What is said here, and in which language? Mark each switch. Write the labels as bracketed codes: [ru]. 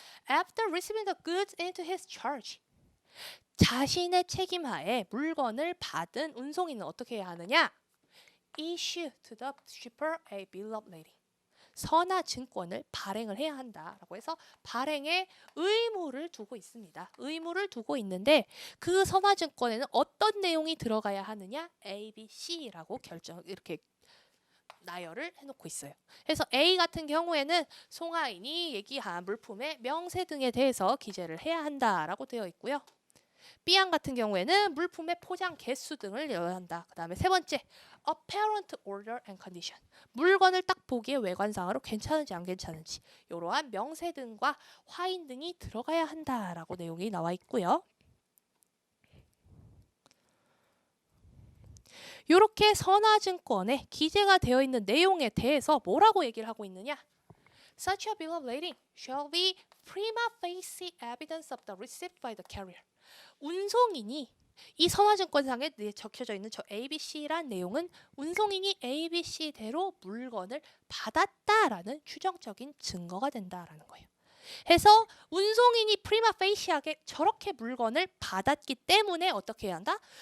[en] After receiving the goods into his charge. [ko] 자신의 책임하에 물건을 받은 운송인은 어떻게 해야 하느냐? [en] Issue to the shipper a bill of lading. [ko] 선화증권을 발행을 해야 한다라고 해서 발행의 의무를 두고 있습니다. 의무를 두고 있는데 그 선화증권에는 어떤 내용이 들어가야 하느냐? A, B, C라고 이렇게 나열을 해놓고 있어요. 그래서 A 같은 경우에는 송하인이 얘기한 물품의 명세 등에 대해서 기재를 해야 한다라고 되어 있고요. B항 같은 경우에는 물품의 포장 개수 등을 넣어야 한다. 그 다음에 세 번째, [en] apparent order and condition. [ko] 물건을 딱 보기에 외관상으로 괜찮은지 안 괜찮은지 이러한 명세 등과 화인 등이 들어가야 한다라고 내용이 나와 있고요. 이렇게 선화증권에 기재가 되어 있는 내용에 대해서 뭐라고 얘기를 하고 있느냐? [en] Such a bill of lading shall be prima facie evidence of the receipt by the carrier. [ko] 운송인이 이 선화증권상에 적혀져 있는 저 ABC란 내용은 운송인이 ABC대로 물건을 받았다라는 추정적인 증거가 된다라는 거예요. 해서 운송인이 프리마 페이시하게 저렇게 물건을 받았기 때문에 어떻게 해야 한다?